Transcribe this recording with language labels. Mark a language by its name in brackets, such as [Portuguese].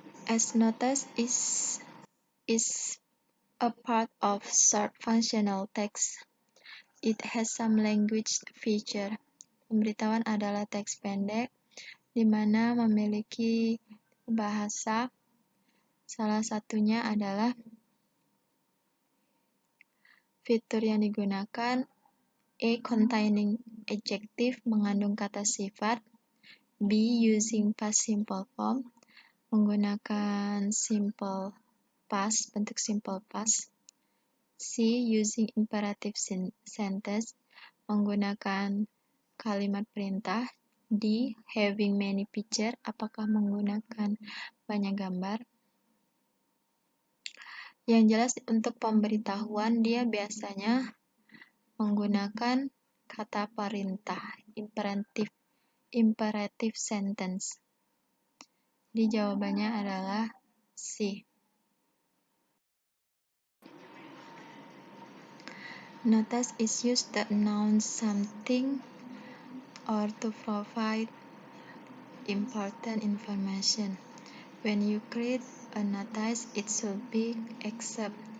[English] As notice is a part of short functional text. It has some language feature. [Indonesian] Pemberitahuan adalah teks pendek di mana memiliki bahasa. Salah satunya adalah fitur yang digunakan A. [English] Containing adjective, [Indonesian] mengandung kata sifat. B. [English] Using past simple form, [Indonesian] menggunakan [English] simple past, [Indonesian] bentuk [English] simple past. C. Using imperative sentence, [Indonesian] menggunakan kalimat perintah. [English] D. Having many picture, [Indonesian] apakah menggunakan banyak gambar. Yang jelas untuk pemberitahuan dia biasanya menggunakan kata perintah, [English] imperative sentence. [Indonesian] Jadi jawabannya adalah C. [English] Notice is used to announce something or to provide important information. When you create a notice, it should be accepted.